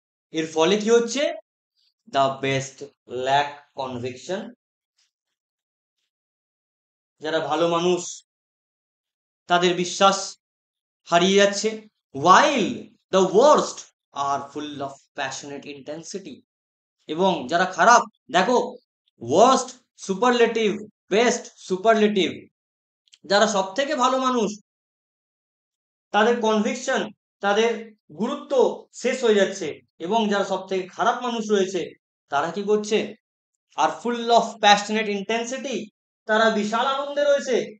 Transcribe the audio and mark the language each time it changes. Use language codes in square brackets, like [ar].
[bn] এর ফলে কি হচ্ছে? [en] The best lack conviction. [bn] যারা ভালো মানুষ তাদের বিশ্বাস হারিয়ে যাচ্ছে। [en] while the worst are full of passionate intensity। [bn] এবং যারা খারাপ, দেখো, worst সুপারলেটিভ, বেস্ট সুপারলেটিভ, যারা সব থেকে ভালো মানুষ তাদের কনভিকশন, তাদের গুরুত্ব শেষ হয়ে যাচ্ছে। এবং যারা সব থেকে খারাপ মানুষ রয়েছে তারা কি করছে? [en] are full of passionate intensity, [bn] তারা বিশাল আনন্দে রয়েছে।